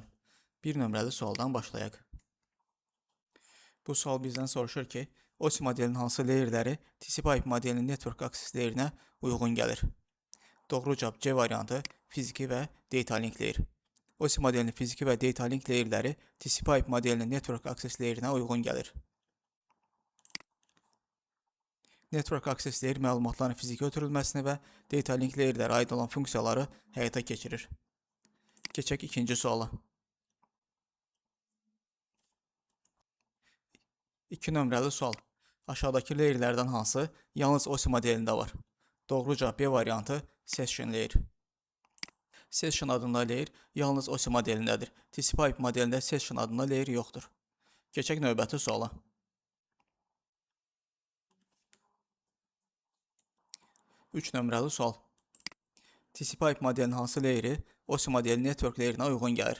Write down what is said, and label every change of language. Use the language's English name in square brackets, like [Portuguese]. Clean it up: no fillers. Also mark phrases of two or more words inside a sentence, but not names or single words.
[Azerbaijani] Bir nömrəli sualdan başlayaq. Bu sual bizdən soruşur ki, OSI modelinin hansı layerləri TCP/IP modelinin [English] network access layerinə [Azerbaijani] uyğun gəlir? Doğru cavab C variantı fiziki və [English] data link layer. [Azerbaijani] OSI modelinin fiziki və [English] data link layerləri [Azerbaijani] TCP/IP modelinin [English] network access layerinə [Azerbaijani] uyğun gəlir. [English] Network access layer [Azerbaijani] məlumatların fiziki ötürülməsini və [English] data link layerlərə [Azerbaijani] aid olan funksiyaları həyata keçirir. Keçək ikinci suala. 2 nömrəli sual. Aşağıdakı layerlərdən hansı yalnız OSI modelində var? Doğru cavab B variantı [English] session layer. [Azerbaijani] Session adında layer yalnız OSI modelindədir. TCP/IP modelində session adında layer yoxdur. Keçək növbəti suala. 3 nömrəli sual. TCP/IP modelinin hansı layeri OSI modeli [English] network layerinə [Azerbaijani] uyğun gəlir?